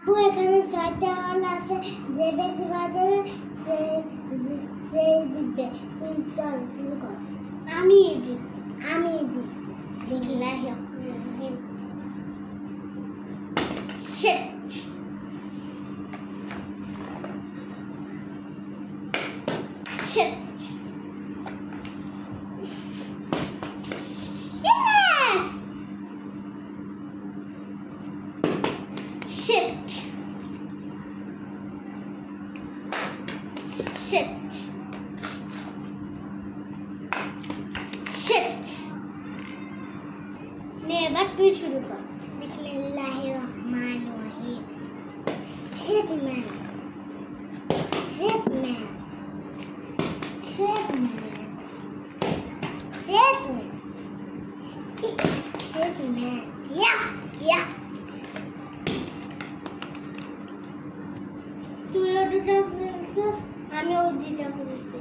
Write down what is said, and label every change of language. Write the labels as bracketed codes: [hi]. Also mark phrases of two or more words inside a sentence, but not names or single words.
[bn] এখানে 6টা বল আছে, যে বেশি বাজাবে সে জিতবে। তুই চল শুরু কর। আমি জিত দেখি না [en] shit shit yes shit shit shit [bn] নে এবার তুই শুরু কর। [ar] بسم الله الرحمن الرحيم. [en] shit man shit man shit man shit man shit man yeah yeah [bn] তুই দুটো ফেলছিস, আমিও দুটো ফেলছি।